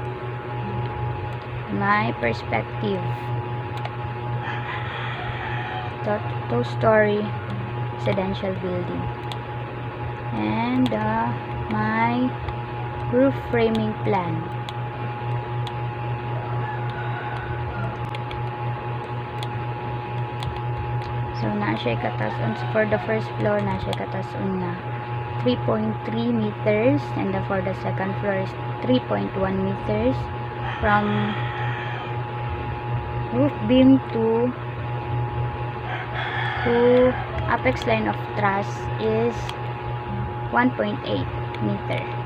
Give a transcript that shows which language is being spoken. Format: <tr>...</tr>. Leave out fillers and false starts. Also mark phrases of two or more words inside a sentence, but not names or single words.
<en>My perspective, two-story residential building, and my roof framing plan.</en> <tl>So na siya katason</tl> <en>for the first floor,</en> <tl>na siya katason na</tl> <en>3.3 meters and for the second floor is 3.1 meters from roof beam to apex line of truss is 1.8 meter.</en>